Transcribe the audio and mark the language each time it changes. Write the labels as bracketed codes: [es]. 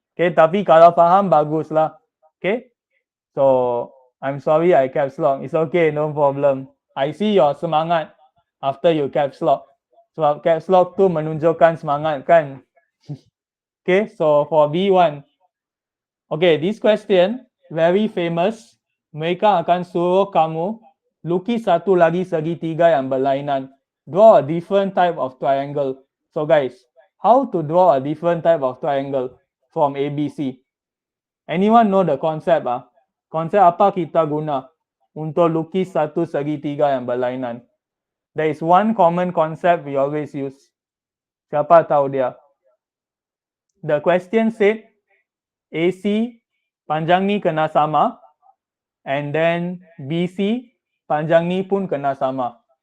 [en] Okay, [ms] tapi kalau faham, baguslah. [en] Okay, so I'm sorry I caps lock. It's okay, no problem. I see your semangat after you caps lock. [ms] Sebab caps lock tu menunjukkan semangat kan. [en] Okay, so for B1. Okay, this question very famous. [ms] Mereka akan suruh kamu lukis satu lagi segitiga yang berlainan. [en] Draw a different type of triangle. So guys, how to draw a different type of triangle from ABC? Anyone know the concept? [ms] Konsep apa kita guna untuk lukis satu segitiga yang berlainan? [en] There is one common concept we always use. [ms] Siapa tahu dia? [en] The question said [ms] AC panjang ni kena sama and then BC panjang ni pun kena sama.